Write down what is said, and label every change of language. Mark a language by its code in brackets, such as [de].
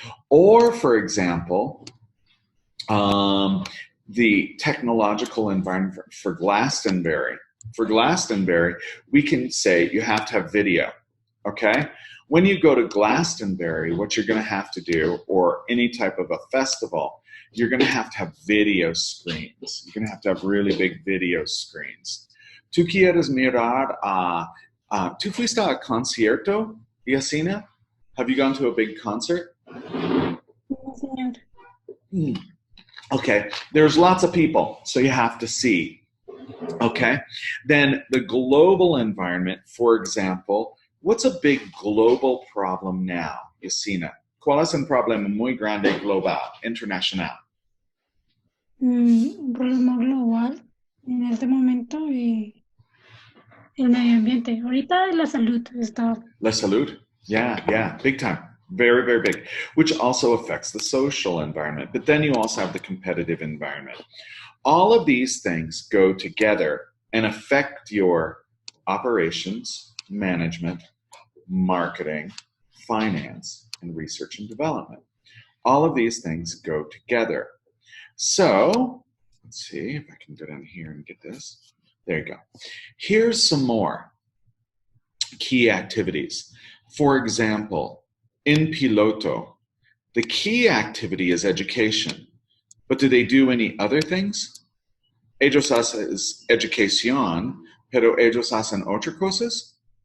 [en] Or, for example, the technological environment for Glastonbury. For Glastonbury, we can say you have to have video, okay? When you go to Glastonbury, what you're going to have to do, or any type of a festival, you're going to have video screens. You're going to have really big video screens. [es] ¿Tú quieres mirar ¿Tú fuiste a concierto, Yasina? [en] Have you gone to a big concert? [es] No, señor. [en] Okay, there's lots of people, so you have to see. Okay, then the global environment, for example, what's a big global problem now, Yasina? [es] ¿Cuál es un problema muy grande global, internacional? Un problema global en este momento el medio ambiente. Ahorita la salud está. La salud, [en] yeah, big time. Very, very big, which also affects the social environment. But then you also have the competitive environment. All of these things go together and affect your operations, management, marketing, finance, and research and development. All of these things go together. So, let's see if I can go down here and get this. There you go. Here's some more key activities. For example, in Piloto, the key activity is education. But do they do any other things? [es] Ellos hacen educación, pero ellos hacen otras cosas?